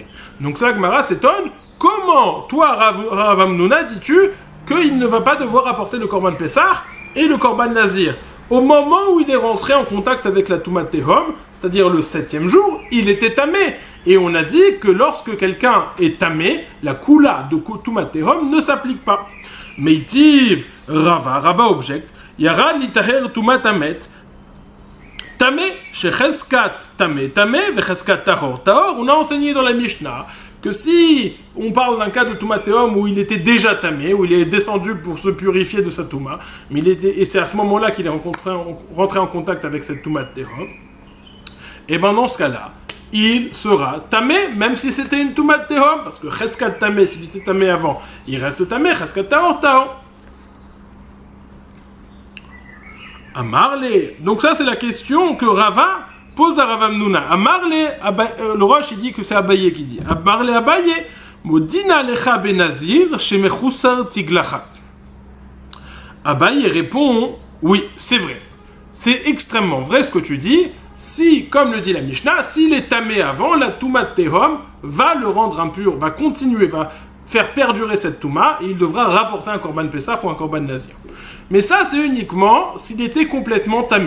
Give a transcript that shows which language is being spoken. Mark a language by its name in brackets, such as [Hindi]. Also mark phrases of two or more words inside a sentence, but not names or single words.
[French] Donc ça, Gemara s'étonne, comment toi, Rav Hamnouna, dis-tu qu'il ne va pas devoir apporter le [Hebrew] קרבן פסח [French] et le [Hebrew] קרבן נזיר? [French] Au moment où il est rentré en contact avec la [Hebrew] טומאת תהום, [French] c'est-à-dire le 7e jour, il était tamé. Et on a dit que lorsque quelqu'un est tamé, la Kula de [Hebrew] טומאת תהום [French] ne s'applique pas. [Hebrew] Meitiv, Rava objecte, ירד לטהר טומאת המת, טמא, שחזקת טמא, וחזקת טהור. Tahor, [French] on a enseigné dans la Mishnah que si on parle d'un cas de [Hebrew] טומאת תהום [French] où il était déjà tamé, où il est descendu pour se purifier de sa Touma, et c'est à ce moment-là qu'il est rentré en contact avec cette [Hebrew] טומאת תהום, [French] et bien dans ce cas-là, il sera tamé, même si c'était une [Hebrew] טומאת תהום, [French] parce que [Hebrew] חזקת טמא, [French] s'il était tamé avant, il reste tamé, [Hebrew] חזקת טהור, טהור. [Aramaic] Amarle. [French] Donc ça c'est la question que Rava pose à Rav Hamnouna. Amarle, le Roche il dit que c'est Abaye qui dit. [Aramaic] אמר ליה אביי, מודינא לך בנזיר, שמחוסר תגלחת. [French] Abaye répond, oui, c'est vrai. C'est extrêmement vrai ce que tu dis. Si, comme le dit la Mishnah, s'il est tamé avant, la [Hebrew] טומאת תהום [French] va le rendre impur, va continuer, va faire perdurer cette Touma, et il devra rapporter un [Hebrew] קרבן פסח [French] ou un [Hebrew] קרבן נזיר. [French] Mais ça, c'est uniquement s'il était complètement tamé.